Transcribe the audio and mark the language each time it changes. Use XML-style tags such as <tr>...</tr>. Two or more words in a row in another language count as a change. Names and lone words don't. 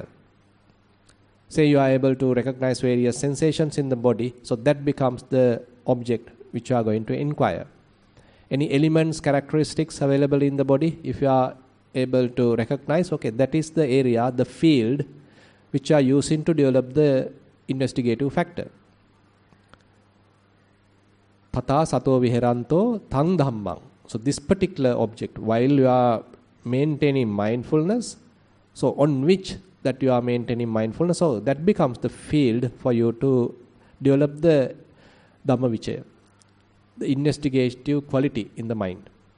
<en>Say you are able to recognize various sensations in the body, so that becomes the object which you are going to inquire. Any elements, characteristics available in the body, if you are able to recognize, okay, that is the area, the field which you are using to develop the investigative factor.</en> <pi>Tata sato viharanto tang dhammang.</pi> <en>So this particular object, while you are maintaining mindfulness, so on which that you are maintaining mindfulness, so that becomes the field for you to develop the Dhammavicaya, the investigative quality in the mind.</en>